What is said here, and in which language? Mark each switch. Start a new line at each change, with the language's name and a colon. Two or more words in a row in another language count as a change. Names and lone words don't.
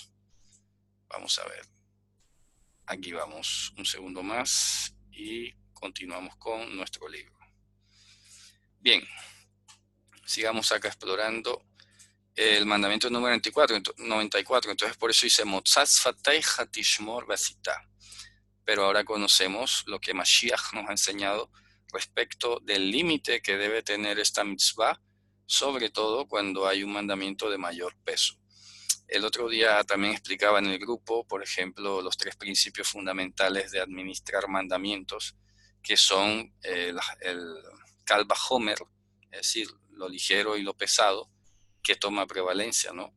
Spanish: Vamos a ver. Aquí vamos un segundo más y continuamos con nuestro libro. Bien, sigamos acá explorando el mandamiento número 94. Entonces por eso dice
Hebrew: מוצא שפתיך תשמור ועשית.
Spanish: Pero ahora conocemos lo que Mashiach nos ha enseñado respecto del límite que debe tener esta mitzvah, sobre todo cuando hay un mandamiento de mayor peso. El otro día también explicaba en el grupo, por ejemplo, los 3 principios fundamentales de administrar mandamientos, que son el
Hebrew: קל וחומר,
Spanish: es decir, lo ligero y lo pesado, que toma prevalencia, ¿no?